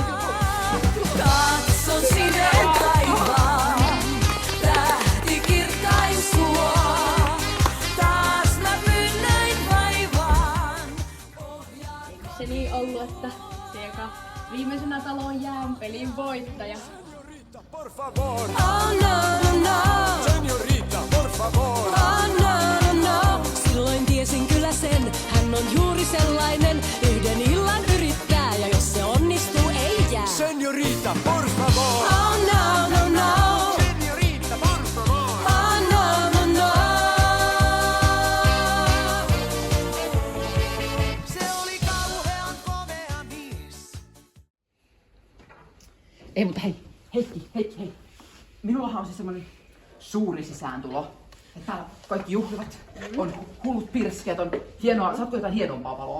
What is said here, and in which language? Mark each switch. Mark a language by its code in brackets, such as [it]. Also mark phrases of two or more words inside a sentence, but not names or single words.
[fi] Katson sinne taivaan, tähti kirkkain sua. Taas mä pynnöin vaivaan, ohjaa Eikö se niin ollut, että se joka viimeisenä taloon jää on pelin voittaja? [es] Por favor. Oh no, no, no. Señorita, por favor. Oh no, no, no. [fi] Silloin tiesin kyllä sen, hän on juuri sellainen. Yhden illan yrittää ja jos se onnistuu ei jää. [es] Señorita, por favor. Oh no, no, no. Señorita, por favor. Oh no, no, no. [fi] Se oli kauhean komea mies. Ei, mutta hei. Hei. Minullahan on se semmonen suuri sisääntulo. Että täällä kaikki juhlivat, on hullut pirskeet, on hienoa, saatko jotain hienompaa valoa?